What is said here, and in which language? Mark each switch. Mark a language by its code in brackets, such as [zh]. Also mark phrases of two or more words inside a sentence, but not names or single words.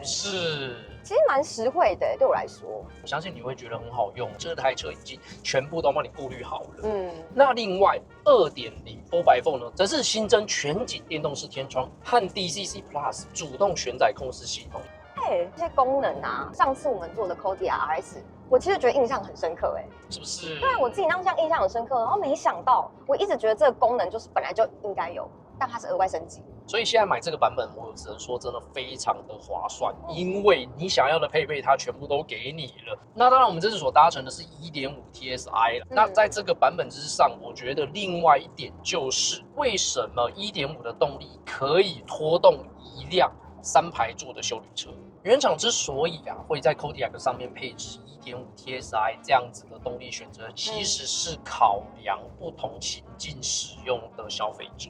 [zh] 不是？其實蠻實惠的对我來說，我相信你會覺得很好用。這台車已經全部都幫你顧慮好了。那另外 2.0 4x4 呢，則是新增全景電動式天窗和 DCC Plus 主動懸載控制系統。這些功能啊，上次我們做的 Kodiaq RS， 我其實覺得印象很深刻是不是？对，我自己当下印象很深刻，然後沒想到，我一直覺得這個功能就是本來就應該有，但它是額外升級。所以現在買這個版本，我只能說真的非常的划算，因為你想要的配備它全部都給你了。那當然，我們這次所搭乘的是 1.5 TSI 了。那在這個版本之上，我覺得另外一點就是，為什麼 1.5 的動力可以拖動一輛3排座的休旅車？原廠之所以會在 Kodiaq 上面配置 1.5 TSI 這樣子的動力選擇，其實是考量不同情境使用的消費者。